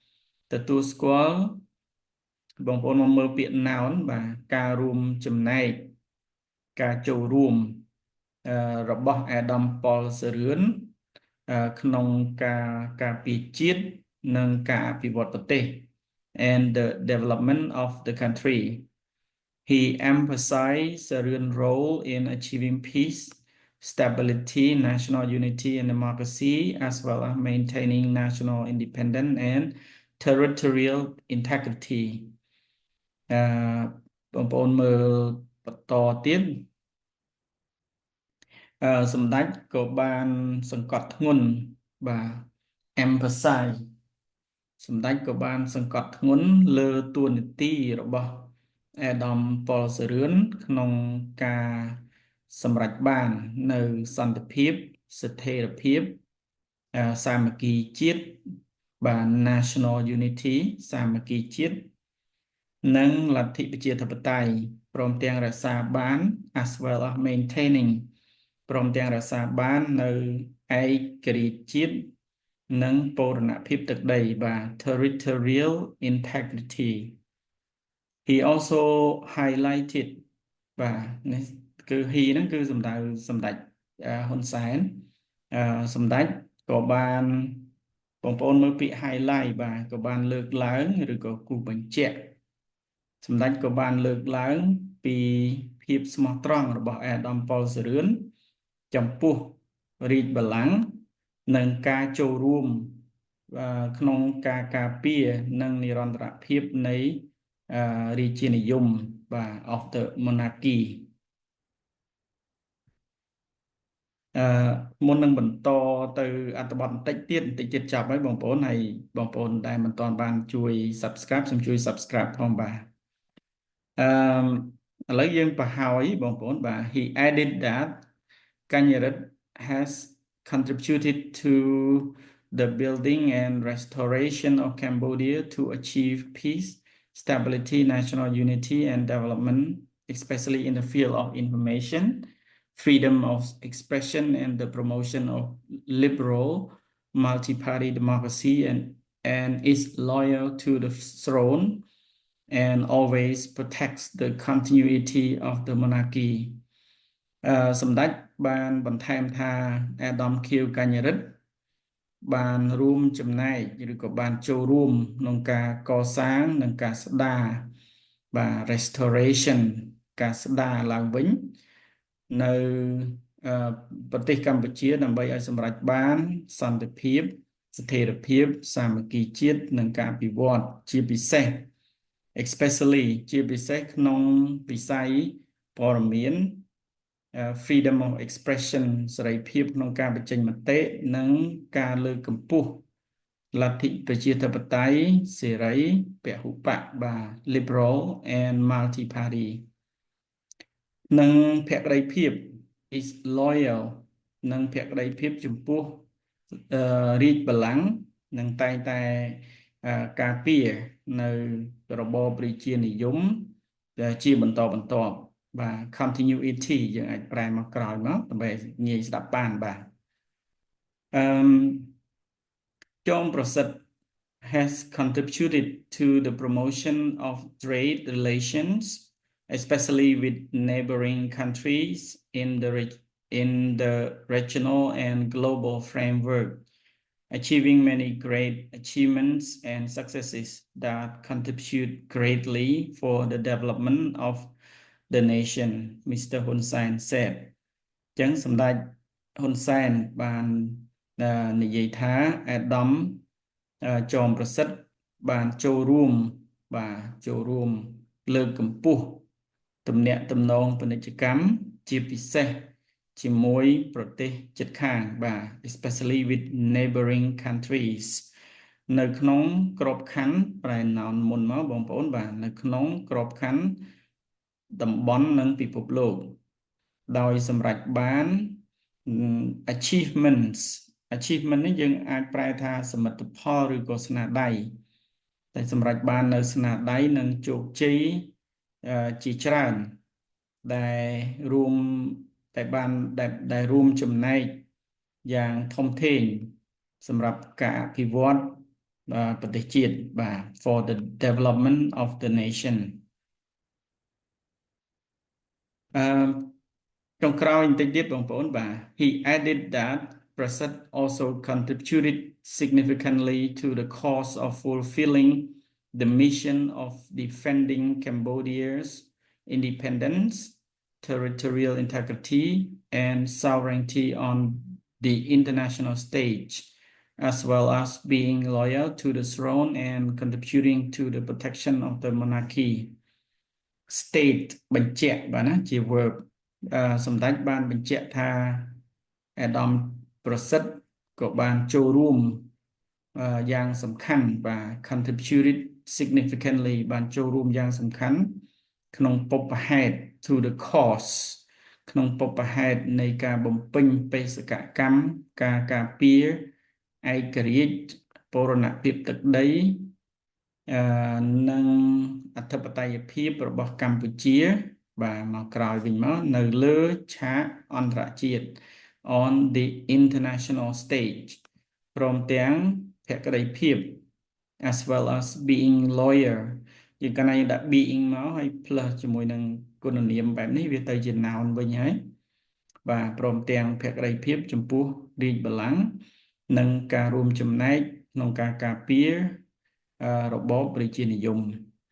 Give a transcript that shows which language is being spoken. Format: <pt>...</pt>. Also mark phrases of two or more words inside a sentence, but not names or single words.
<km>បងប្អូនមកមើលពាក្យ noun បាទការរួមចំណែកការចូលរួមរបស់អាដាមប៉ុលសរឿនក្នុងការពារជាតិនិងការអភិវឌ្ឍប្រទេស</km> <en>and the development of the country. He emphasized Syrian's role in achieving peace, stability, national unity and democracy, as well as maintaining national independence and territorial integrity.</en> <km>បងប្អូនមើលបន្តទៀតសម្ដេចក៏បានសង្កត់ធ្ងន់បាទ emphasize សម្ដេចក៏បានសង្កត់ធ្ង ន់លើតួនាទីរបស់អាដាមប៉ុលសរឿនក្នុងការសម្រេចបាននៅ សន្តិភាពស្ថិរភាពសាមគ្គីជាតិបាទ</km> <en>national unity</en> <km>សាមគ្គីជាតិនិងលទ្ធិប្រជាធិបតេយ្យព្រមទាំងរក្សាបាន</km> <en>as well as maintaining</en> <km>ព្រមទាំងរក្សាបាននៅឯករាជ្យជាតិនិងបូរណភាពទឹកដីបាទ</km> <en>territorial integrity. He also highlighted</en> <km>បាទនេះគឺ he ហ្នឹងគឺសម្ដៅសម្ដេចហ៊ុនសែនសម្ដេចក៏បានបងប្អូន មើលពាក្យ highlight បាទក៏បានលើកឡើងឬក៏គូសបញ្ជាក់សម្ដេចក៏បានលើកឡើងពីភាពស្មោះត្រង់របស់អាដាមប៉ុលសរឿនចំពោះរាជបល្ល័ង្កនិងការចូលរួមក្នុងការការពារនិងនិរន្តរភាពនៃរាជានិយមបាទ</km> <en>of the monarchy</en> <km>មុននឹងបន្តទៅអត្ថបទបន្តិចទៀតចប់ហើយបងប្អូនហើយបងប្អូនដែលមិនទាន់បានជួយ subscribe សូមជួយ subscribe ផងបាទ ឥឡូវយើងបង្ហើយបងប្អូនបាទ</km> <en>he added that Kanyarat has contributed to the building and restoration of Cambodia to achieve peace, stability, national unity, and development, especially in the field of information, freedom of expression, and the promotion of liberal multi-party democracy, and is loyal to the throne and always protects the continuity of the monarchy.</en> <km>សម្ដេចបានបន្ថែមថាអាដាមខៀវកញ្ញរិទ្ធបានរួមចំណែកឬក៏បានចូលរួមក្នុងការកសាងនិងការស្ដារបាទ restoration ការស្ដារឡើងវិញនៅប្រទេសកម្ពុជាដើម្បីឲ្យសម្រេចបានសន្តិ ភាពស្ថិរភាពសាមគ្គីជាតិនិងការអភិវឌ្ឍជាពិសេស especially ជាពិសេសក្នុងវិស័យព័ត៌មាន freedom</km> <en>of expression</en> <km>សេរីភាពក្នុងការបញ្ចេញមតិនិងការលើកកម្ពស់លទ្ធិប្រជាធិបតេយ្យសេ រីពហុបកបាទ</km> <en>liberal and multi party</en> <km>និងភក្តីភាព</km> <en>is loyal</en> <km>និងភក្តីភាពចំពោះរាជបល្ល័ង្កនិងតែងតែការពារនៅរបបរាជានិយមជាបន្តបន្ទាប់បាទ continuity យើងអាចប្រែមកក្រោយមកដើម្បីងាយស្ដាប់បានបាទ</km> <en>John Prosit has contributed to the promotion of trade relations, especially with neighboring countries in the regional and global framework, achieving many great achievements and successes that contribute greatly for the development of the nation, Mr. Hun Sen said.</en> <km>ចឹងសម្ដេចហ៊ុនសែនបាននិយាយថាអាដាមចោមប្រសិទ្ធបានចូលរួមលើកកម្ពស់ទំនាក់ទំនងពាណិជ្ជកម្មជាពិសេសជាមួយប្រទេសជិត ខាងបាទ</km> <en>especially with neighboring countries</en> <km>នៅក្នុងក្របខ័ណ្ឌប្រែ noun មុនមកបងប្អូនបាទនៅក្នុង ក្របខ័ណ្ឌតំបន់និងពិភពលោកដោយសម្រេចបាន</km> <en>achievements achievement</en> <km>នេះយើង អាចប្រែថាសមិទ្ធផលឬក៏ស្នាដៃតែសម្រេចបាននៅស្នាដៃនិងជោគជ័យជាច្រើនដែលរួមតែបានដែលរួមចំណែកយ៉ាងធំធេងសម្រាប់ការអភិវឌ្ឍប្រទេសជាតិបាទ</km> <en>for the development of the nation</en> <km>អឺចុងក្រោយបន្តិចទៀតបងប្អូនបាទ he added that Prasad</km> <en>also contributed significantly to the cause of fulfilling the mission of defending Cambodia's independence, territorial integrity, and sovereignty on the international stage, as well as being loyal to the throne and contributing to the protection of the monarchy.</en> <km>State បញ្ជាក់បាទណាជា verb សម្ដេចបានបញ្ជាក់ថាអាដាមប្រសិទ្ធក៏បានចូលរួមយ៉ាងសំខាន់បាទ</km> <en>contributed significantly</en> <km>បានចូលរួមយ៉ាងសំខាន់ក្នុងបុព្វហេតុ</km> <en>to the cause</en> <km>ក្នុងបុព្វហេតុនៃការបំពេញបេសកកម្មការការពារឯករាជ្យបូរណភាពទឹកដី និងអធិបតេយ្យភាពរបស់កម្ពុជាបាទមកក្រោយវិញមកនៅលើឆាក អន្តរជាតិ</km> <en>on the international stage</en> <km>ព្រមទាំងភក្តីភាព</km> <en>as well as being lawyer</en> <km>យើងកណ្ដាលយើងដាក់ being មកហើយ plus ជាមួយនឹងគុណនាមបែបនេះវាទៅជា noun វិញហើយបាទព្រមទាំងភក្តីភាពចំពោះរាជបល្ល័ង្កនិងការរួមចំណែកក្នុងការការពាររបបប្រជានិយម</km>